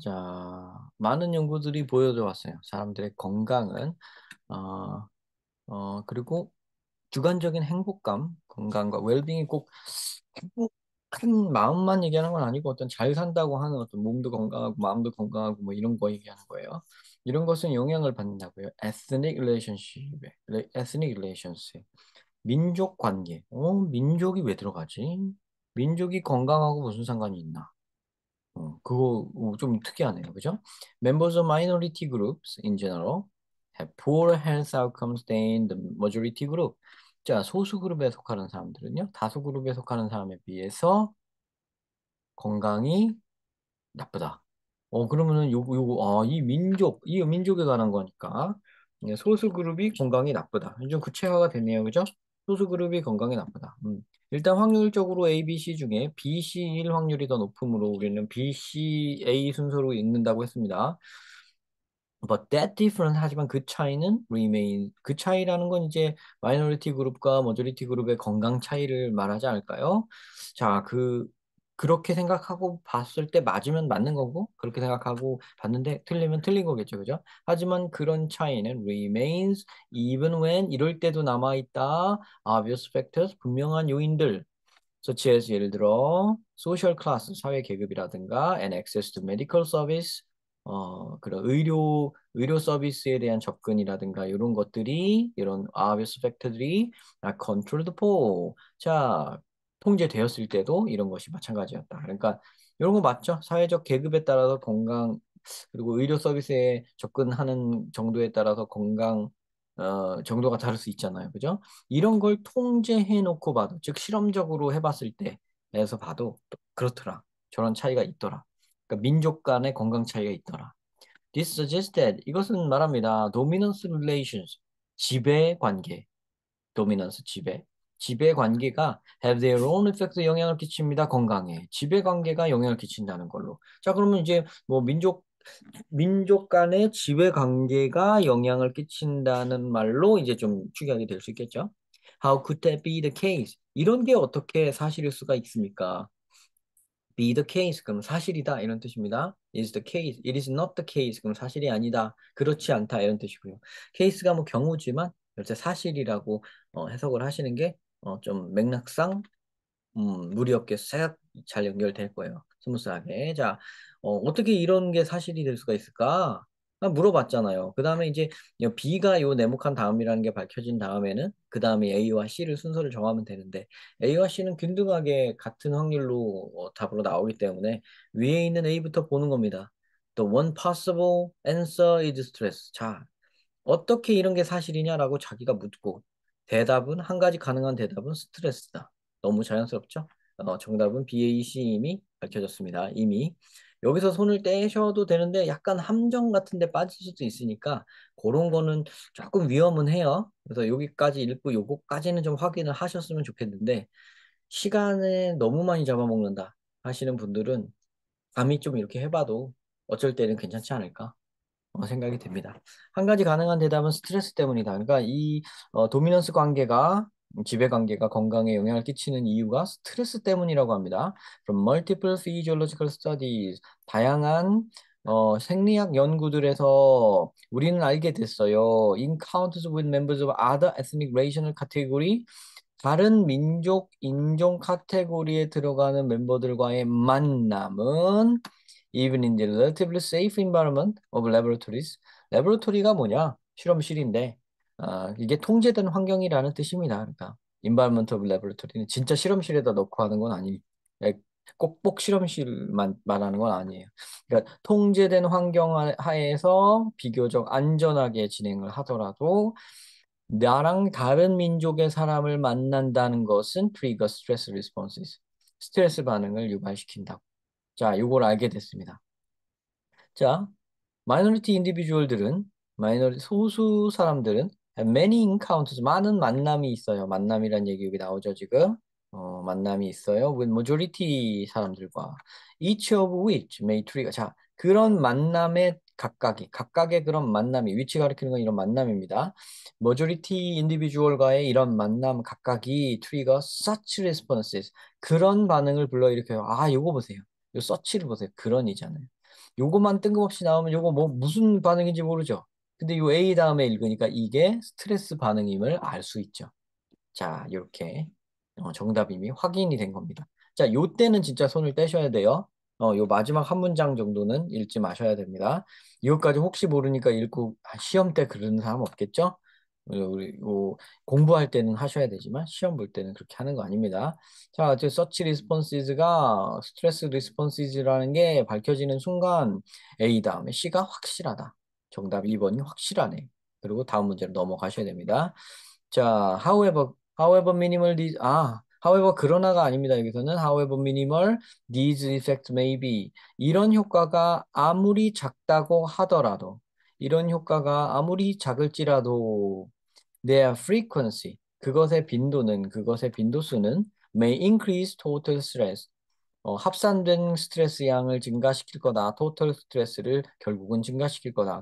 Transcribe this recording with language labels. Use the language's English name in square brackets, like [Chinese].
[Korean] 자, 많은 연구들이 보여줘 왔어요. 사람들의 건강은, 어, 그리고 주관적인 행복감, 건강과 웰빙이 꼭 행복한 마음만 얘기하는 건 아니고 어떤 잘 산다고 하는 어떤 몸도 건강하고 마음도 건강하고 뭐 이런 거 얘기하는 거예요. 이런 것은 영향을 받는다고요. [English] ethnic relationship. [Korean] 민족 관계. 민족이 왜 들어가지? 민족이 건강하고 무슨 상관이 있나? 그거 좀 특이하네요. 그죠? [English] Members of minority groups in general have poor health outcomes than the majority group. [Korean] 자, 소수 그룹에 속하는 사람들은요, 다수 그룹에 속하는 사람에 비해서 건강이 나쁘다. 그러면은 이 민족에 관한 거니까. 소수 그룹이 건강이 나쁘다. 좀 구체화가 되네요. 그죠? 소수 그룹이 건강이 나쁘다. 일단 확률적으로 A, B, C 중에 B, C일 확률이 더 높으므로 우리는 B, C, A 순서로 읽는다고 했습니다. [English] But that difference [Korean] 하지만 그 차이는 [English] remain. [Korean] 그 차이라는 건 이제 마이너리티 그룹과 머저리티 그룹의 건강 차이를 말하지 않을까요? 자, 그렇게 생각하고 봤을 때 맞으면 맞는 거고 그렇게 생각하고 봤는데 틀리면 틀린 거겠죠. 그죠? 하지만 그런 차이는 [English] remains even when [Korean] 이럴 때도 남아 있다. [English] obvious factors [Korean] 분명한 요인들 [English] such as [Korean] 예를 들어 [English] social class [Korean] 사회 계급이라든가 [English] and access to medical service [Korean] 그런 의료 서비스에 대한 접근이라든가 이런 것들이 이런 obvious factor들이 [English] controlled for [Korean] 자 통제되었을 때도 이런 것이 마찬가지였다. 그러니까 이런 거 맞죠? 사회적 계급에 따라서 건강 그리고 의료 서비스에 접근하는 정도에 따라서 건강 정도가 다를 수 있잖아요. 그죠? 이런 걸 통제해 놓고 봐도, 즉 실험적으로 해봤을 때에서 봐도 또 그렇더라. 저런 차이가 있더라. 그러니까 민족 간의 건강 차이가 있더라. [English] This suggests that [Korean] 이것은 말합니다. [English] Dominance relations, [Korean] 지배 관계, [English] dominance [Korean] 지배 관계가 [English] have their own effect [Korean] 영향을 끼칩니다. 건강에 지배 관계가 영향을 끼친다는 걸로. 자 그러면 이제 뭐 민족 간의 지배 관계가 영향을 끼친다는 말로 이제 좀 추격이 될 수 있겠죠. [English] How could that be the case? [Korean] 이런 게 어떻게 사실일 수가 있습니까? [English] Be the case [Korean] 그럼 사실이다 이런 뜻입니다. [English] Is the case. It is not the case [Korean] 그럼 사실이 아니다. 그렇지 않다 이런 뜻이고요. case가 뭐 경우지만 이제 사실이라고 해석을 하시는 게 좀 맥락상 무리 없게 싹 잘 연결될 거예요. 스무스하게. 자, 어떻게 이런 게 사실이 될 수가 있을까? 물어봤잖아요. 그 다음에 이제 B가 요 네모칸 다음이라는 게 밝혀진 다음에는 그 다음에 A와 C를 순서를 정하면 되는데 A와 C는 균등하게 같은 확률로 답으로 나오기 때문에 위에 있는 A부터 보는 겁니다. [English] The one possible answer is stress. [Korean] 자, 어떻게 이런 게 사실이냐라고 자기가 묻고 대답은 한 가지 가능한 대답은 스트레스다. 너무 자연스럽죠? 정답은 BAC 이미 밝혀졌습니다. 이미 여기서 손을 떼셔도 되는데 약간 함정 같은 데 빠질 수도 있으니까 그런 거는 조금 위험은 해요. 그래서 여기까지 읽고 요거까지는 좀 확인을 하셨으면 좋겠는데 시간에 너무 많이 잡아먹는다 하시는 분들은 감히 좀 이렇게 해봐도 어쩔 때는 괜찮지 않을까? 생각이 듭니다. 한 가지 가능한 대답은 스트레스 때문이다. 그러니까 이 도미넌스 관계가 지배 관계가 건강에 영향을 끼치는 이유가 스트레스 때문이라고 합니다. [English] From multiple physiological studies [Korean] 다양한 생리학 연구들에서 우리는 알게 됐어요. [English] Encounters with members of other ethnic racial category [Korean] 다른 민족, 인종 카테고리에 들어가는 멤버들과의 만남은 [English] even in the relatively safe environment of laboratories. [Korean] 레보레토리가 뭐냐? 실험실인데 이게 통제된 환경이라는 뜻입니다. 그러니까 [English] environment of laboratory [Korean] 는 진짜 실험실에다 넣고 하는 건 아니. 꼭꼭 실험실만 말하는 건 아니에요. 그러니까 통제된 환경 하에서 비교적 안전하게 진행을 하더라도 나랑 다른 민족의 사람을 만난다는 것은 [English] trigger stress responses. [Korean] 스트레스 반응을 유발시킨다고. 자, 요걸 알게 됐습니다. 자, 마이너리티 인디비주얼들은 소수 사람들은 [English] have many encounters [Korean] 많은 만남이 있어요. 만남이란 얘기 여기 나오죠, 지금. 만남이 있어요. [English] with majority [Korean] 사람들과 [English] each of which may trigger. [Korean] 자, 그런 만남의 각각의 그런 만남이 위치 가리키는 건 이런 만남입니다. majority 인디비주얼과의 이런 만남 각각이 [English] trigger such responses. [Korean] 그런 반응을 불러일으켜요. 아, 요거 보세요. 요 서치를 보세요. 그런이잖아요. 요거만 뜬금없이 나오면 요거 뭐 무슨 반응인지 모르죠. 근데 요 A 다음에 읽으니까 이게 스트레스 반응임을 알 수 있죠. 자, 이렇게 정답 이미 확인이 된 겁니다. 자, 요 때는 진짜 손을 떼셔야 돼요. 요 마지막 한 문장 정도는 읽지 마셔야 됩니다. 이것까지 혹시 모르니까 읽고 시험 때 그러는 사람 없겠죠? 우리 공부할 때는 하셔야 되지만 시험 볼 때는 그렇게 하는 거 아닙니다. 자, 저 서치 리스폰시즈가 스트레스 리스폰시즈라는 게 밝혀지는 순간 A 다음에 C가 확실하다. 정답 2번이 확실하네. 그리고 다음 문제로 넘어가셔야 됩니다. [English] 자, however minimal these, however [Korean] 그러나가 아닙니다. 여기서는 [English] however minimal these effects may be. [Korean] 이런 효과가 아무리 작다고 하더라도, 이런 효과가 아무리 작을지라도, [English] their frequency, [Korean] 그것의 빈도수는 [English] may increase total stress. [Korean] 합산된 스트레스 양을 증가시킬 거다. 토털 스트레스를 결국은 증가시킬 거다.